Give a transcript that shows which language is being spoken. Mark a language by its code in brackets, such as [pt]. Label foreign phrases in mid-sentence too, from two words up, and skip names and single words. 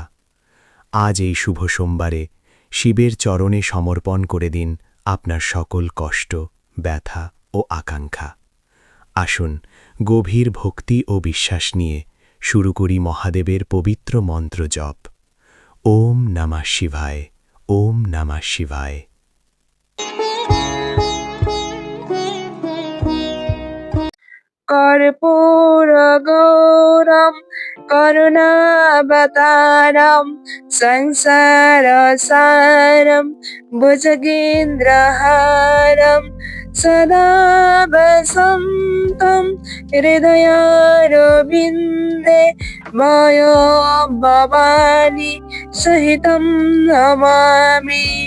[bn] আজ এই শুভ সোমবারে শিবের চরণে সমর্পণ করে দিন আপনার সকল কষ্ট, ব্যথা ও আকাঙ্ক্ষা। আসুন গভীর ভক্তি ও বিশ্বাস নিয়ে শুরু করি মহাদেবের পবিত্র মন্ত্র জপ। [sa] ওম নমঃ শিবায়, ওম নমঃ শিবায়। कर्पूरगौरं करुणावतारं संसारसारं भुजगेन्द्रहारं सदा वसन्तं हृदयारविन्दे भयं भवानी सहितं नमामि।